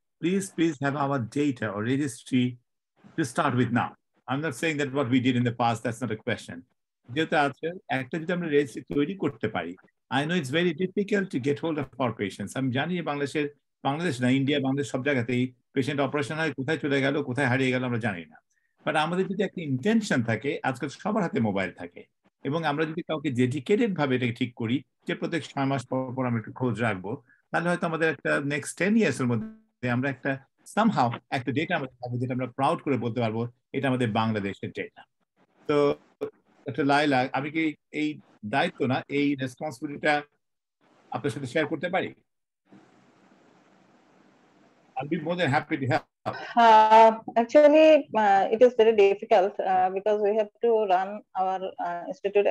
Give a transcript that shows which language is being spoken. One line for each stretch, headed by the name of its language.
English: Please have our data or registry to start with now. I'm not saying that what we did in the past, that's not a question.
Bangla: যেহেতু আছে একটা যদি আমরা registry তৈরি করতে পারি,
English: I know it's very difficult to get hold of our patients.
Bangla: আমি জানি বাংলাদেশ না, ইন্ডিয়া, বাংলাদেশ সব জায়গাতেই পেশেন্ট অপারেশন হয়, কোথায় চলে গেল, কোথায় হারিয়ে গেল আমরা জানি না। বাট আমাদের যদি একটা ইন্টেনশন থাকে, আজকাল সবার হাতে মোবাইল থাকে, এবং আমরা যদি কাউকে ডেডিকেটেড ভাবে এটাকে ঠিক করি যে প্রত্যেক 6 মাস পর আমরা একটু খোঁজ রাখবো, তাহলে হয়তো আমাদের একটা নেক্সট 10 ইয়ার্স এর মধ্যে আমরা একটা সামহাউ একটা ডেটা আমাদের থাকবে যেটা আমরা প্রাউড করে বলতে পারবো এটা আমাদের বাংলাদেশের ডেটা। তো একটা লাইলা, আমি কি এই দায়িত্ব না, এই রেসপন্সিবিলিটিটা আপনার সাথে শেয়ার করতে পারি?
English: I'll be more than happy to help. Actually, it is very difficult because we have to run our institute.